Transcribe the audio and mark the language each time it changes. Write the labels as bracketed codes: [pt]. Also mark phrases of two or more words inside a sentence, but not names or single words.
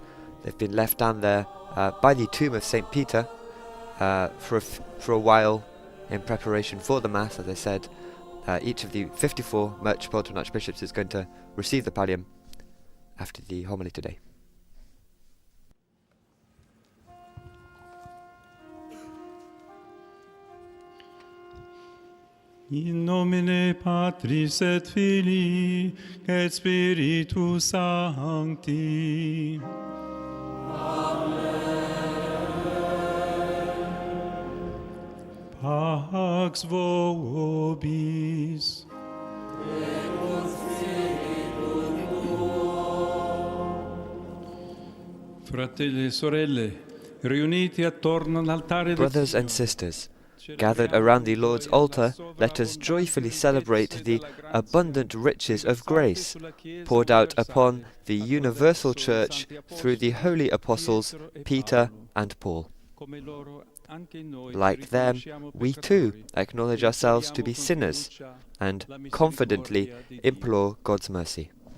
[en] They've been left down there by the tomb of St. Peter for a while in preparation for the Mass. As I said, each of the 54 Metropolitan Archbishops is going to receive the pallium after the homily today. [la] In nomine Patris et Filii et Spiritus Sancti. Amen. Pax vobis. [it] Fratelli e sorelle, riuniti attorno all'altare. [en] Brothers and sisters, gathered around the Lord's altar, let us joyfully celebrate the abundant riches of grace poured out upon the universal Church through the holy apostles Peter and Paul. Like them, we too acknowledge ourselves to be sinners and confidently implore God's mercy.